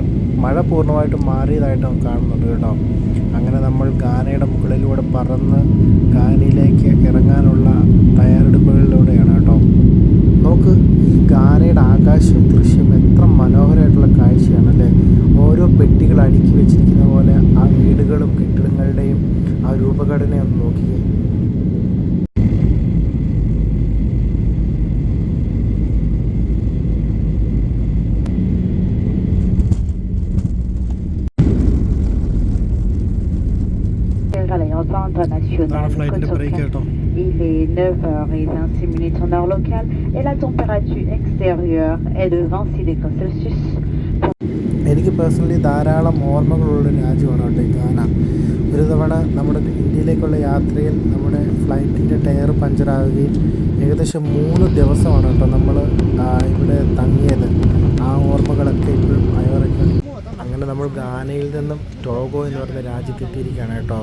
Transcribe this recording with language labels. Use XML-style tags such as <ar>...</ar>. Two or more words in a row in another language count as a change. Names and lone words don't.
<ml>മഴ പൂർണ്ണമായിട്ടും മാറിയതായിട്ട് നമുക്ക് കാണുന്നുണ്ട് കേട്ടോ. അങ്ങനെ നമ്മൾ ഗാനയുടെ മുകളിലൂടെ പറന്ന് ഗാനയിലേക്ക് ഇറങ്ങാനുള്ള തയ്യാറെടുപ്പുകളിലൂടെയാണ് കേട്ടോ. നോക്ക്, ഈ ഗാനയുടെ ആകാശ ദൃശ്യം എത്ര മനോഹരമായിട്ടുള്ള കാഴ്ചയാണല്ലേ. ഓരോ പെട്ടികൾ അടുക്കി വെച്ചിരിക്കുന്ന പോലെ ആ വീടുകളും കെട്ടിടങ്ങളുടെയും ആ രൂപഘടനയൊന്ന് നോക്കിയേ.</ml> <en>International Cotoca.</en> <fr>Il est 9h26 en heure locale et la température extérieure est de 26 degrés Celsius.</fr> <ml>എനിക്ക് പേഴ്സണലി ധാരാളം ഓർമ്മകളുള്ള രാജ്യമാണ് കേട്ടോ ഈ ഗാന. ഒരു തവണ നമ്മുടെ ഇന്ത്യയിലേക്കുള്ള യാത്രയിൽ നമ്മുടെ ഫ്ലൈറ്റിൻ്റെ ടയർ പഞ്ചറാവുകയും ഏകദേശം 3 ദിവസമാണ് കേട്ടോ നമ്മൾ ഇവിടെ തങ്ങിയത്. ആ ഓർമ്മകളൊക്കെ ഇപ്പോഴും അയവറയ്ക്കുണ്ട്. അങ്ങനെ നമ്മൾ ഗാനയിൽ നിന്നും ടോഗോ എന്ന് പറയുന്ന രാജ്യത്തെത്തിയിരിക്കുകയാണ് കേട്ടോ.</ml>